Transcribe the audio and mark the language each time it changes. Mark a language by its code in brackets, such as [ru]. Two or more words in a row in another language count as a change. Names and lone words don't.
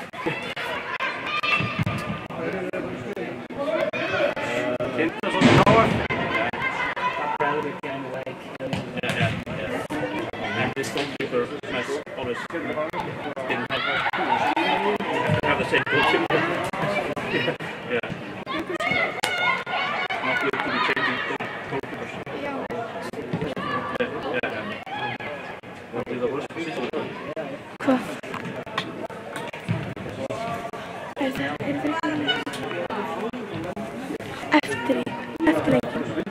[en] And this goalkeeper has always didn't have the same goalkeeper. Yeah. Not good to be changing goalkeepers. Yeah. What is the worst position? [is] Hvað? Eftir leikinn.